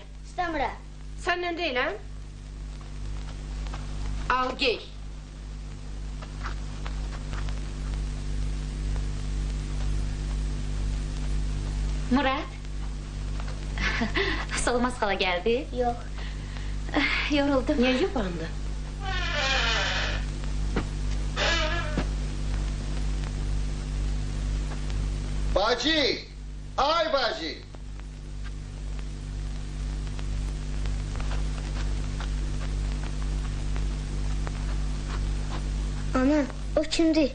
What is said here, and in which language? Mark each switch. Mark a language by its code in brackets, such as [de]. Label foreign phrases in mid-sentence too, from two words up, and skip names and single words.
[az] İstəmirəm. [tr] Senden değil ha? Al giy. Murat. [az] Solmaz xala geldi. Yox. Yoruldum. Niye yubandı? Bacı! Ay bacı! Ana, o kimdir?